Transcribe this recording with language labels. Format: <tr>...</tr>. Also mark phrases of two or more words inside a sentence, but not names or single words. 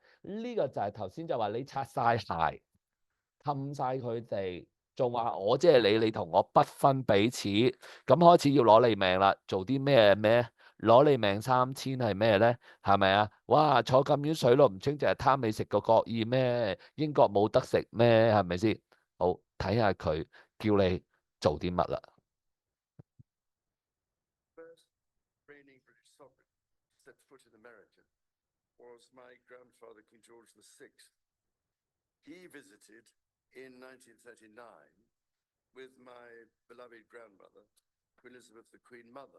<yue>呢個就係頭先就話你擦晒鞋，氹晒佢哋，仲話我即係你，你同我不分彼此，咁開始要攞你命啦。做啲咩？攞你命3000係咩咧？係咪啊？哇！坐咁遠水路唔清，淨係貪你食個國意咩？英國冇得食咩？係咪先？好，睇下佢叫你做啲乜啦。</yue> <en>First reigning British sovereign set foot in America was my grandfather, King George VI. He visited in 1939 with my beloved grandmother, Queen Elizabeth, the Queen Mother.</en>